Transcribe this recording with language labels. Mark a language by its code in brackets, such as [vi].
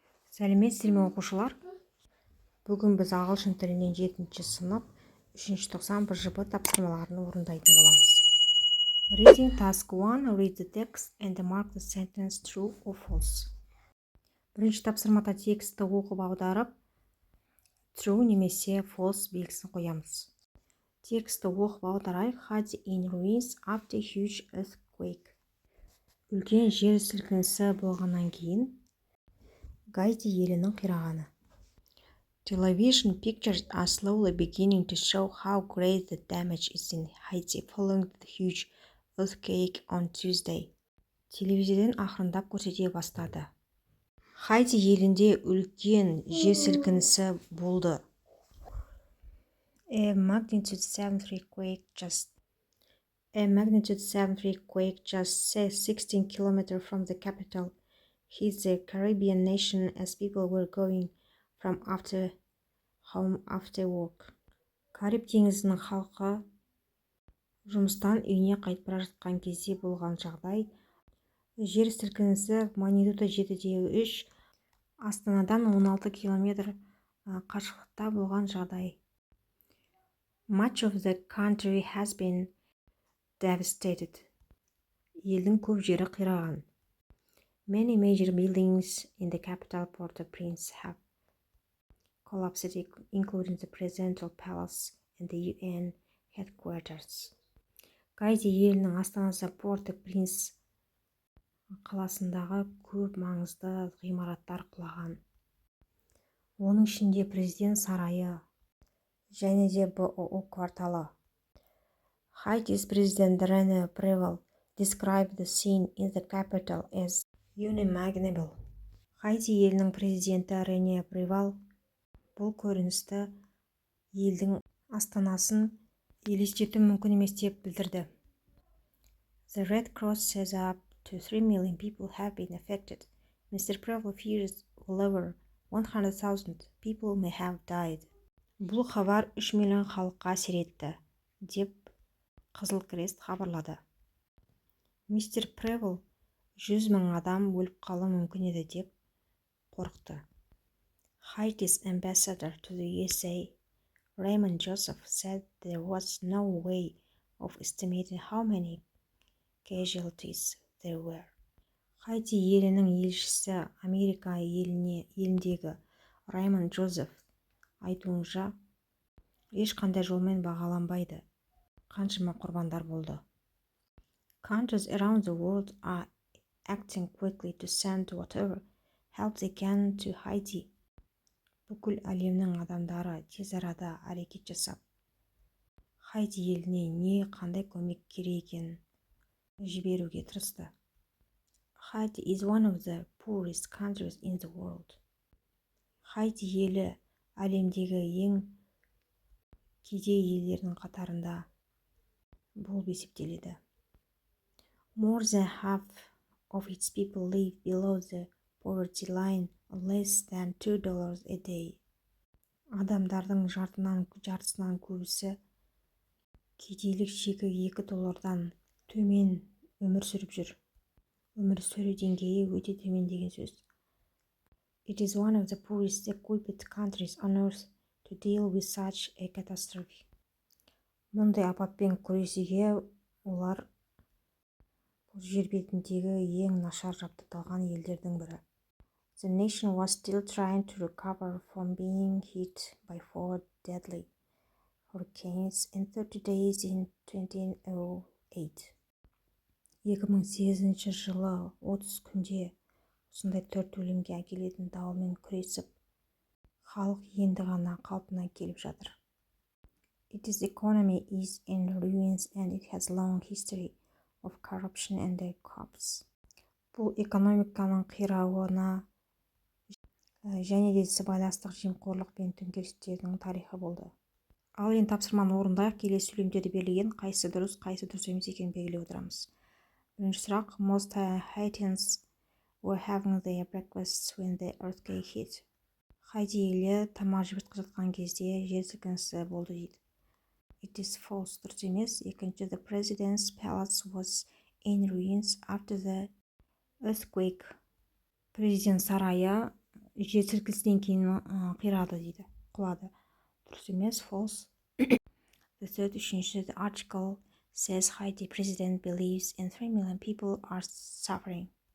[kk] Сәлеметсіздер ме оқушылар? Бүгін біз ағылшын тілінен 7-ші сынып 3-ші тоқсан БЖБ тапсырмаларын орындайтын боламыз. [en] Reading task 1. Read the text and mark the sentence true or false. [kk] Бірінші тапсырмада текстті оқып аударып, true немесе false белгісін қоямыз. Текстті оқып аударайық. [en] Haiti in ruins after huge earthquake. [kk] Үлкен жер сілкінісі болғаннан кейін Гаити елінің қирағаны. [en] Television pictures are slowly beginning to show how great the damage is in Haiti following the huge earthquake on Tuesday. [kk] Телевизорден ақырындап көрсете бастады. Хаити елінде үлкен жер сілкінісі болды. [en] A magnitude 7.3 quake just 16 kilometers from the capital hit the Caribbean nation as people were going from home after work. [kk] Кариб теңізінің халқы жұмыстан үйіне қайтып бара жатқан кезде болған жағдай. Жер сілкінісі магнитуда 7.3, Астанадан 16 километр қашықтықта болған жағдай. [en] Much of the country has been devastated. [kk] Елдің көп жері қираған. [en] Many major buildings in the capital Port-au-Prince have collapsed, including the presidential palace and the UN headquarters. [kk] Гаити елінің астанасы Порт-au-Принс қаласындағы көп маңызды ғимараттар құлаған. Оның ішінде президент сарайы және де БОО кварталы. [en] Haiti's President René Préval described the scene in the capital as unimaginable. [kk] Хаити елінің президенті Рене Préval бұл көріністі елдің астанасын елестету мүмкін емес деп білдірді. [en] The Red Cross says up to 3 million people have been affected. Mr. Préval fears well over 100,000 people may have died. [kk] Бұл хабар 3 миллион халыққа әсер етті, деп Қызыл Крест хабарлады. Мистер Préval 100 мың адам өліп қалуы мүмкін еді деп қорықты. [en] Haiti's ambassador to the USA, Raymond Joseph, said there was no way of estimating how many casualties there were. [kk] Хаити елінің елшісі Америка еліндегі Раймонд Джозеф айтуынша, ешқандай жолмен бағаланбайды қаншама құрбандар болды. [en] Countries around the world are acting quickly to send whatever help they can to Haiti. [kk] Бүкіл әлемнің адамдары тез арада әрекет жасап, Хаити еліне не қандай көмек керек екенін жіберуге тырысты. [en] Haiti is one of the poorest countries in the world. [kk] Хаити елі әлемдегі ең кедей елдердің қатарында болып есептеледі. [en] More than half of its people live below the poverty line, less than $2 a day. [kk] Адамдардың жартысынан көбісі кедейлік шегі $2 төмен өмір сүріп жүр. Өмір сүру деңгейі өте төмен деген сөз. [en] It is one of the poorest equipped countries on earth to deal with such a catastrophe. [kk] Мұндай апатпен күресуге олар жер бетіндегі ең нашар жабдықталған елдердің бірі. [en] The nation was still trying to recover from being hit by 4 deadly hurricanes in 30 days in 2008. [kk] 2008 жылы 30 күнде осындай 4 өлімге әкелетін дауылмен күресіп, халық енді ғана қалпына келіп жатыр. [en] Its economy is in ruins and it has long history of corruption and corruption. [kk] Бұл экономиканың қирауына және де сыбайластық, жемқорлық пен төңкерістердің тарихы болды. Ал енді тапсырманы орындайық. Келесі сөйлемдерде берілген қайсы дұрыс емес екенін белгілеп отырамыз. Бірінші сұрақ. [en] Most Haitians were having their breakfast when the earthquake hit. [kk] Хаити елі тамақ жеп жатқан кезде жер сілкінісі болды дейді. [en] It is false, [kk] дұрыс емес. Екінші, [en] the president's palace was in ruins after the earthquake. [kk] Президент сарайы жер сілкінісінен кейін қирады дейді, құлады. Дұрыс емес, false. [en] The third, [tr] üçüncü, [en] the article says Haiti president believes in 3 million people are suffering.